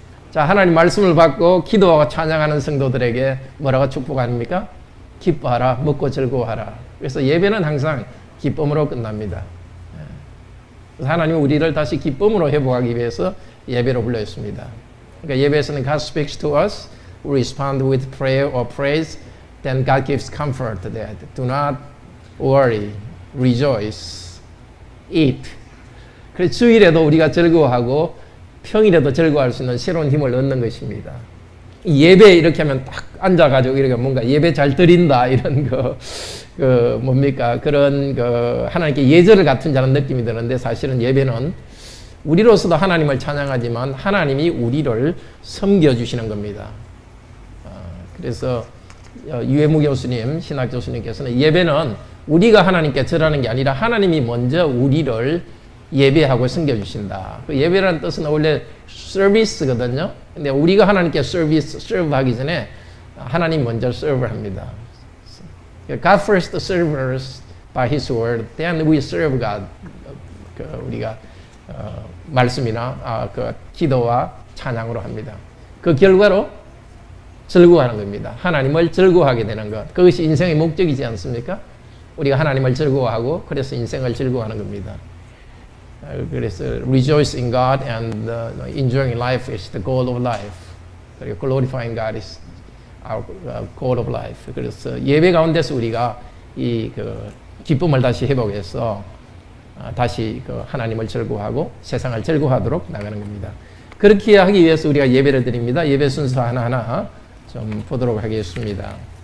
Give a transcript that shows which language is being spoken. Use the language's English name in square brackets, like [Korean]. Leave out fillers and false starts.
[Korean] 자, 하나님 말씀을 받고 기도하고 찬양하는 성도들에게 뭐라고 축복합니까? 기뻐하라, 먹고 즐거워하라. 그래서 예배는 항상 기쁨으로 끝납니다. 그래서 하나님은 우리를 다시 기쁨으로 회복하기 위해서 예배로 불러있습니다. 그러니까 예배에서는 [English] God speaks to us, we respond with prayer or praise, then God gives comfort to that. Do not worry, rejoice, eat. [Korean] 그래서 주일에도 우리가 즐거워하고 평일에도 즐거워할 수 있는 새로운 힘을 얻는 것입니다. 예배 이렇게 하면 딱 앉아가지고 이렇게 뭔가 예배 잘 드린다 이런 뭡니까 그런 하나님께 예절 같은 자는 느낌이 드는데 사실은 예배는 우리로서도 하나님을 찬양하지만 하나님이 우리를 섬겨주시는 겁니다. 그래서 유해무 교수님, 신학 교수님께서는 예배는 우리가 하나님께 절하는 게 아니라 하나님이 먼저 우리를 예배하고 섬겨주신다. 그 예배라는 뜻은 원래 서비스거든요. 근데 우리가 하나님께 서브하기 전에 하나님 먼저 서브를 합니다. [English] God first serves us by His word, then we serve God. [Korean] 우리가 말씀이나 기도와 찬양으로 합니다. 그 결과로 즐거워하는 겁니다. 하나님을 즐거워하게 되는 것. 그것이 인생의 목적이지 않습니까? 우리가 하나님을 즐거워하고 그래서 인생을 즐거워하는 겁니다. 그래서 [English] rejoice in God and enjoying life is the goal of life. [Korean] 그리고 [English] glorifying God is our goal of life. [Korean] 그래서 예배 가운데서 우리가 이 기쁨을 다시 회복해서 다시 하나님을 즐거워하고 세상을 즐거워하도록 나가는 겁니다. 그렇게 하기 위해서 우리가 예배를 드립니다. 예배 순서 하나하나 좀 보도록 하겠습니다.